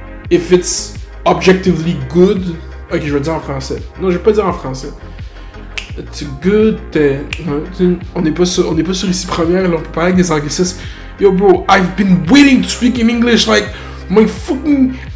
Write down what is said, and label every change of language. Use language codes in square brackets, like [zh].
[en] If it's objectively good. [fr] Ok, je vais dire en français. Non, je vais pas dire en français. [en] It's good. [fr] On n'est pas sur ici première, là, on peut parler avec des anglicismes. [en] Yo, bro, I've been waiting to speak in English like my fucking.